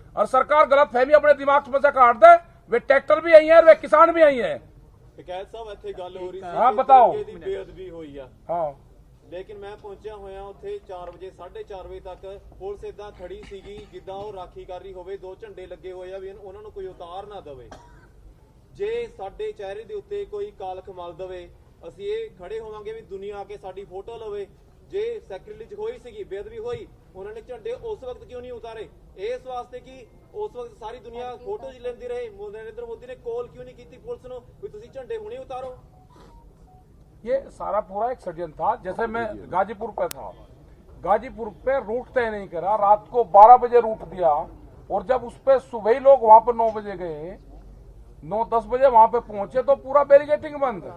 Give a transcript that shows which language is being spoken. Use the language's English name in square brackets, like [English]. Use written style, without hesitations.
[Hindi] और सरकार गलत फहमी अपने दिमाग में से काट दे। वे ट्रैक्टर भी आई है, वे किसान भी आई है। हाँ बताओ। बेअदबी हुई है। हाँ [Punjabi] लेकिन मैं पहुंचा होया उत्थे 4 वजे 4:30 बजे तक पुलिस इदां खड़ी सीगी जिद्दां ਉਹ ਰਾਖੀ ਕਰ ਰਹੀ ਹੋਵੇ। 2 ਝੰਡੇ ਲੱਗੇ ਹੋਏ ਆ ਵੀ ਉਹਨਾਂ ਨੂੰ ਕੋਈ ਉਤਾਰ ਨਾ ਦੇਵੇ। ਜੇ ਸਾਡੇ ਚਿਹਰੇ ਦੇ ਉੱਤੇ ਕੋਈ ਕਾਲਖ ਮਲ ਦੇਵੇ ਅਸੀਂ ਇਹ ਖੜੇ ਹੋਵਾਂਗੇ ਵੀ ਦੁਨੀਆ ਆ ਕੇ ਸਾਡੀ ਫੋਟੋ ਲਵੇ। ਜੇ ਸੈਕ੍ਰਿਲੇਜ ਹੋਈ ਸੀਗੀ, ਬੇਅਦਬੀ ਹੋਈ, ਉਹਨਾਂ ਨੇ ਝੰਡੇ ਉਸ ਵਕਤ ਕਿਉਂ ਨਹੀਂ ਉਤਾਰੇ? ਇਸ ਵਾਸਤੇ ਕਿ ਉਸ ਵਕਤ ਸਾਰੀ ਦੁਨੀਆ ਫੋਟੋ ਜੀ ਲੈਂਦੀ ਰਹੇ। [Hindi] नरेंद्र मोदी ने कॉल क्यों नहीं की पुलिस [Punjabi] ਨੂੰ ਵੀ ਤੁਸੀਂ ਝੰਡੇ ਹੁਣੇ ਉਤਾਰੋ? [Hindi] ये सारा पूरा एक षड्यंत्र था। जैसे मैं गाजीपुर पे था, गाजीपुर पे रूट तय नहीं करा, रात को 12 बजे रूट दिया, और जब उस पे सुबह ही लोग वहां पर 9 बजे गए, 9-10 बजे वहां पे पहुंचे तो पूरा बैरिकेटिंग बंद।